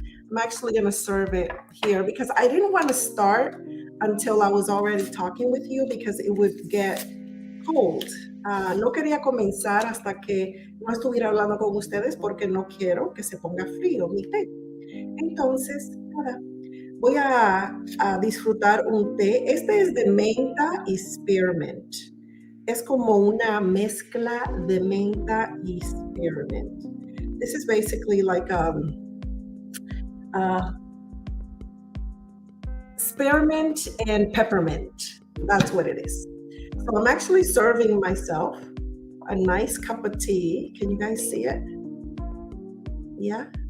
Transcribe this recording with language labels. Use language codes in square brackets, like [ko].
[en] I'm actually going to serve it here because I didn't want to start until I was already talking with you because it would get cold. [es] No quería comenzar hasta que no estuviera hablando con ustedes porque no quiero que se ponga frío mi té. Entonces, nada, voy a disfrutar un té. Este es de menta y spearmint. Es como una mezcla de menta y spearmint. [en] This is basically like spearmint and peppermint. That's what it is. So I'm actually serving myself a nice cup of tea. Can you guys see it? Yeah.